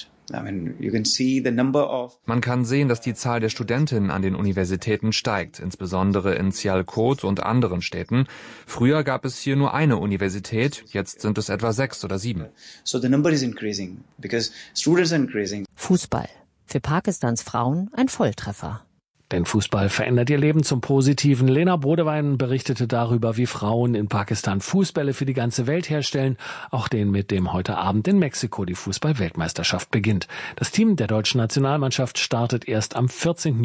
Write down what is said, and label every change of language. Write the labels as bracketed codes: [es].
[de] man kann sehen, dass die Zahl der Studentinnen an den Universitäten steigt, insbesondere in Sialkot und anderen Städten. Früher gab es hier nur eine Universität, jetzt sind es etwa 6 oder 7. [en] So the number is increasing because students are increasing. [de] Fußball. Für Pakistans Frauen ein Volltreffer. Denn Fußball verändert ihr Leben zum Positiven. Lena Brodewein berichtete darüber, wie Frauen in Pakistan Fußbälle für die ganze Welt herstellen, auch den, mit dem heute Abend in Mexiko die Fußball-Weltmeisterschaft beginnt. Das Team der deutschen Nationalmannschaft startet erst am 14.